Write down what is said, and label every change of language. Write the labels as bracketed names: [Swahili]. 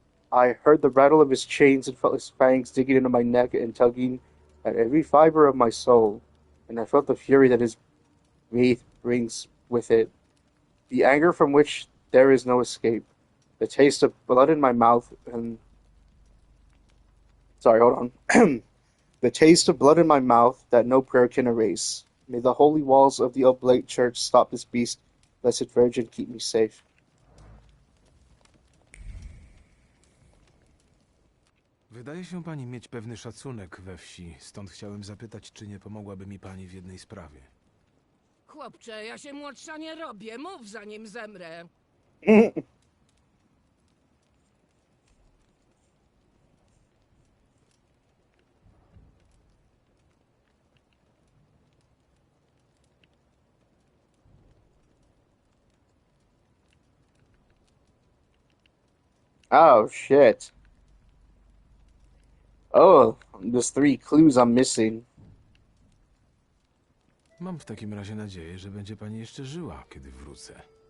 [English] I heard the rattle of his chains and felt his fangs digging into my neck and tugging at every fiber of my soul, and I felt the fury that his wrath brings with it, the anger from which there is no escape, the taste of blood in my mouth and... Sorry, hold on. The taste of blood in my mouth that no prayer can erase. May the holy walls of the Oblate Church stop this beast. Blessed Virgin, keep me safe. [Polish] Wydaje się pani mieć pewny szacunek we wsi, stąd chciałem zapytać, czy nie pomogłaby mi pani w jednej sprawie. Chłopcze, ja się młodsza nie robię. Mów, zanim zemrę. [English] Oh, shit. Oh, there's 3 clues I'm missing. [Polish] Mam w takim razie nadzieję, że będzie pani jeszcze żyła, kiedy wrócę.